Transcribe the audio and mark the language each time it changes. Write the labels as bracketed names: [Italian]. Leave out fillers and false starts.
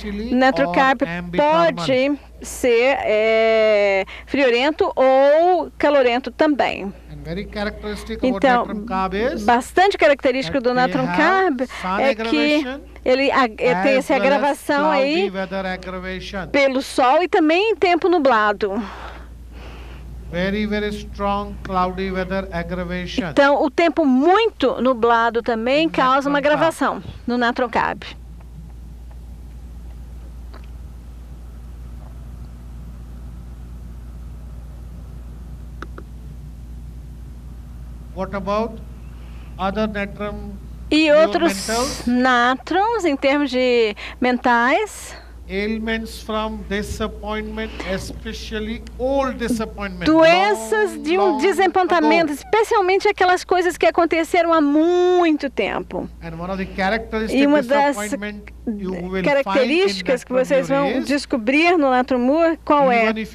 [Portuguese] Natrium carb pode ser friorento ou calorento também. Então, bastante característico do natrium carb é que ele tem essa agravação aí pelo sol e também em tempo nublado. [English] Very strong cloudy weather aggravation. [Portuguese] Então, o tempo muito nublado também causa uma agravação no natrium carb. [English] What about other natrium? [Portuguese] E outros nátrons em termos de mentais? [English] Ailments from disappointment, especially old disappointment. [Portuguese] Doenças de um desapontamento, especialmente aquelas coisas que aconteceram há muito tempo. E uma das características que vocês vão descobrir no Natrumur, qual é?